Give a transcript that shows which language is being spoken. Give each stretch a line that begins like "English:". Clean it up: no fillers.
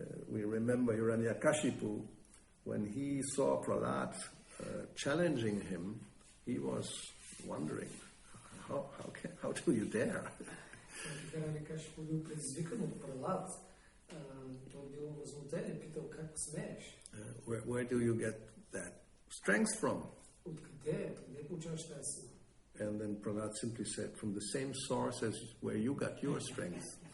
English: We remember Hiranyakashipu, when he saw Prahlad challenging him, he was wondering, how do you dare?
Bulgarian: Вараха ще бил предизвикан от Пралад. Той бил възмутен и питал как смееш.
English: Where do you get that strength from?
Bulgarian: Откъде получаваш тази сила?
English: And then Prahlad simply said, from the same source as where you got your strength.